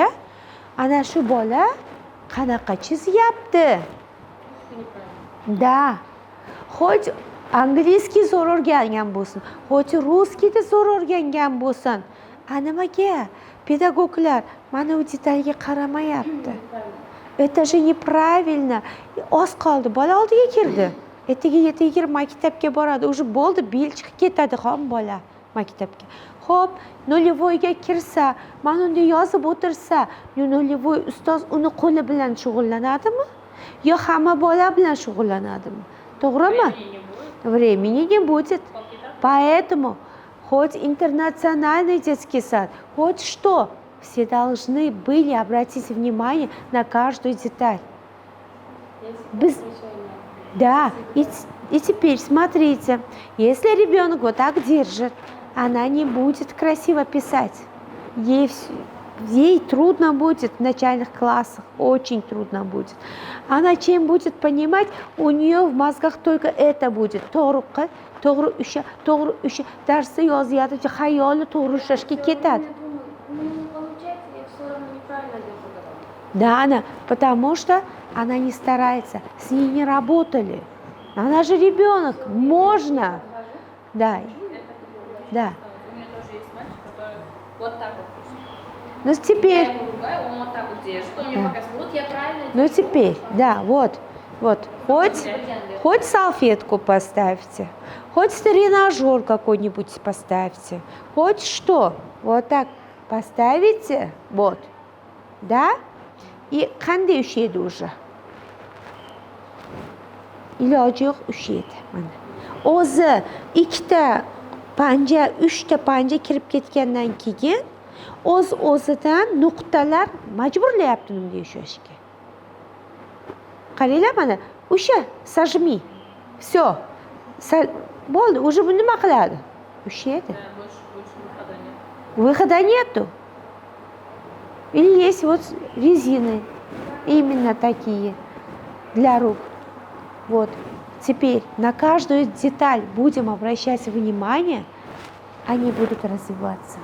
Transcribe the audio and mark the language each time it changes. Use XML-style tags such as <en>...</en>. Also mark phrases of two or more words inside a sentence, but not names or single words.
<uz>Ana shu bola qanaqa chizyapti?</uz> <ru>Da.</ru> <uz>Xo'j, angliskiy zo'r o'rgangan bo'lsin, xo'j ruskiyda zo'r o'rgangan bo'lsin. Nimaga pedagoglar mana bu detalga qaramayapti?</uz> <ru>Это же неправильно.</ru> <uz>Oz qoldi, bola oldiga kirdi. Ertaga kirib maktabga boradi, уже bo'ldi, bel chiqib ketadi ham bola maktabga. Xo'p, nolvoyga kirsa, mana unda yozib o'tirsa, nolvoy ustoz uni qo'li bilan shug'ullanadimi? Yo hamma bola bilan shug'ullanadimi? To'g'rimi?</uz> <ru>Времени не будет. Поэтому хоть интернациональный детский сад, хоть что, все должны были обратить внимание на каждую деталь. Да, и теперь смотрите, если ребенок вот так держит, она не будет красиво писать. Ей трудно будет в начальных классах, очень трудно будет. Она чем будет понимать, у нее в мозгах только это будет.</ru> <uz>To'g'ri usha, darsda yozyapti, xayoli to'g'ri ushlashga ketadi.</uz> <ru>Да, потому что она не старается, с ней не работали. Она же ребенок, можно. Да. У меня тоже есть мальчик, который вот так вот пишет. Ну теперь. Я его ругаю, он вот так вот держит, он мне показывает, вот я правильно делаю. Ну теперь, да, вот. Хоть салфетку поставьте, хоть тренажер какой-нибудь поставьте, хоть что. Вот так поставите, вот. Да?</ru> <uz>И qanday ushlaydi уже? Iloji yo'q ushlaydi. Mana. O'zi 2ta panja, 3ta panja kirib ketgandan keyin o'z-o'zidan nuqtalar majburlayapti unga ushlashga. Qaranglar mana, o'sha sajmi. Всё. Bo'ldi, уже bu nima qiladi? Ushlaydi.</uz> <ru>Выхода нету. Или есть вот резины, именно такие, для рук. Вот. Теперь на каждую деталь будем обращать внимание, они будут развиваться.</ru>